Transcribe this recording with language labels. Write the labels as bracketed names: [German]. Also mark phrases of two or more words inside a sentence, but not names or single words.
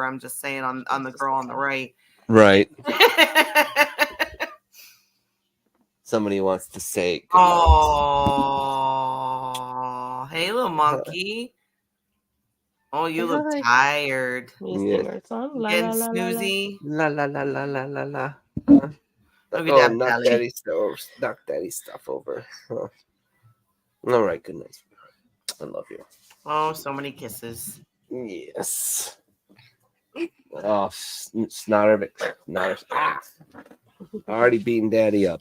[English] I'm just saying on the girl on the right. Right. Somebody wants to say. Oh, hey, little monkey. Oh, you look tired. Yeah. Getting snoozy. La la la la la la la. Look at that knock belly. daddy's stuff over. Huh. All right, good night. I love you. Oh, so many kisses. Yes. Oh, snotter. Ah. Already beating daddy up.